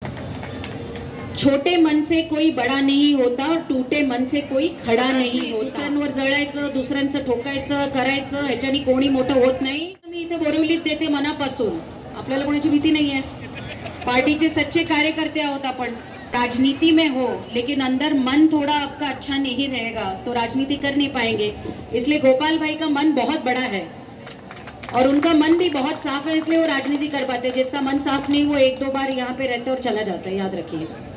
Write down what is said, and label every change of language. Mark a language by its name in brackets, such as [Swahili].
[Hindi] छोटे मन से कोई बड़ा नहीं होता और टूटे मन से कोई खडा नहीं होता. [Marathi] दुसऱ्यांवर जळायचं, दुसऱ्यांचं ठोकायचं, करायचं, ह्याच्यानी कोणी मोठं होत नाही. मी इथे बोरिवलीत देते मनापासून. आपल्याला कोणाची भीती नाहीये. पार्टी के सच्चे कार्यकर्ते आहोत आपण. [Hindi] राजनीति में हो लेकिन अंदर मन थोड़ा आपका अच्छा नहीं रहेगा तो राजनीति कर नहीं पाएंगे. इसलिए गोपाल भाई का मन बहुत बड़ा है और उनका मन भी बहुत साफ है, इसलिए वो राजनीति कर पाते. जिसका मन साफ नहीं वो एक दो बार यहाँ पे रहते और चला जाता है, याद रखिए.